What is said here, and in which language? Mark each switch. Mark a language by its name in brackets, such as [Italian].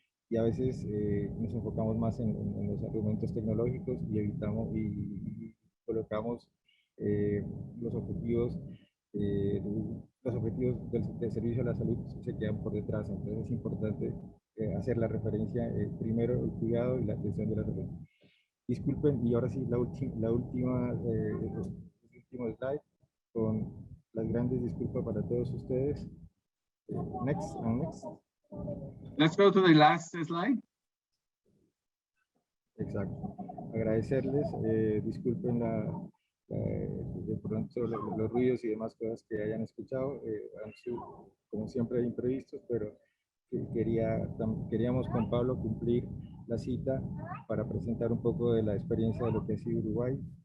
[Spanish] Y a veces nos enfocamos más en los argumentos tecnológicos y evitamos y colocamos los objetivos del servicio a la salud se quedan por detrás. Entonces es importante hacer la referencia, primero el cuidado y la atención de la salud. Disculpen, y ahora sí, el último slide, con las grandes disculpas para todos ustedes. [English] Next. Let's go to the last slide. [Spanish] Exacto. Agradecerles, disculpen de pronto los ruidos y demás cosas que hayan escuchado, han sido como siempre imprevistos, pero queríamos con Pablo cumplir la cita para presentar un poco de la experiencia de lo que ha sido Uruguay.